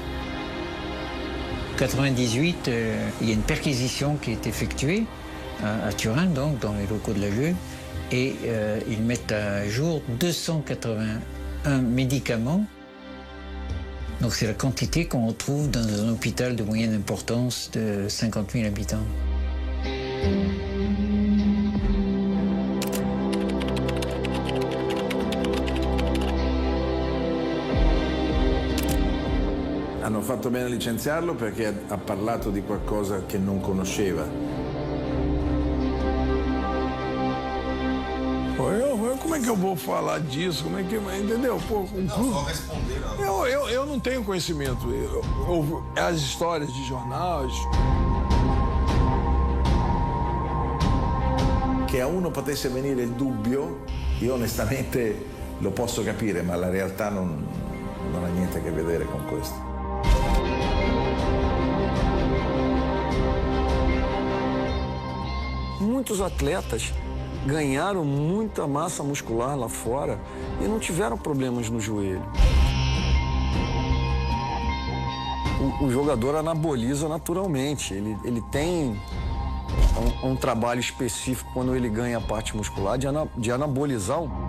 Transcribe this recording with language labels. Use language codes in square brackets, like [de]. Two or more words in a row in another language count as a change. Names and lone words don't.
[fr] En 1998, il y a une perquisition qui est effectuée à Turin, donc dans les locaux de l'AGE, et ils mettent à jour 281 médicaments. Donc c'est la quantité qu'on retrouve dans un hôpital de moyenne importance de 50 000 habitants. [it] Hanno fatto bene a licenziarlo perché ha parlato di qualcosa che non conosceva. [pt] Como é que eu vou falar disso? Como é que, entendeu? Pô, eu não tenho conhecimento. As histórias de jornais. [it] Che a uno potesse venire il dubbio, io onestamente lo posso capire, ma la realtà non ha niente a che vedere con questo. [pt] Muitos atletas ganharam muita massa muscular lá fora e não tiveram problemas no joelho. O jogador anaboliza naturalmente, ele tem um trabalho específico quando ele ganha a parte muscular de anabolizar.